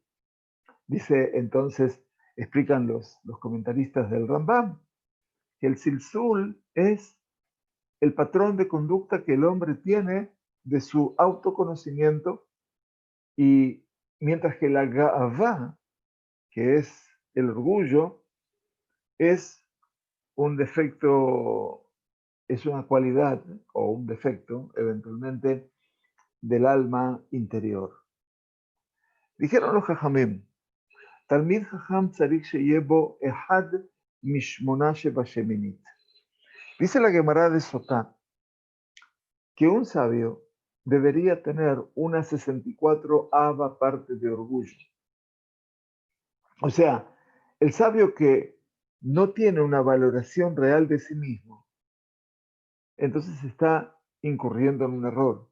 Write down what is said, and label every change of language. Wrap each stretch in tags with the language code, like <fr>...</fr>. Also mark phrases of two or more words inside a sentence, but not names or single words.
<es>Dice entonces, explican los comentaristas del Rambam, que el silsul es el patrón de conducta que el hombre tiene de su autoconocimiento y mientras que la ga'avá, que es el orgullo, es un defecto, es una cualidad o un defecto eventualmente del alma interior. Dijeron los jajamim,</es> <he>תלמיד חכם צריך שיהא בו אחד משמונה שבשמינית.</he> <es>Dice la Gemara de Sotá que un sabio debería tener una 64 parte de orgullo. O sea, el sabio que no tiene una valoración real de sí mismo, entonces está incurriendo en un error.</es>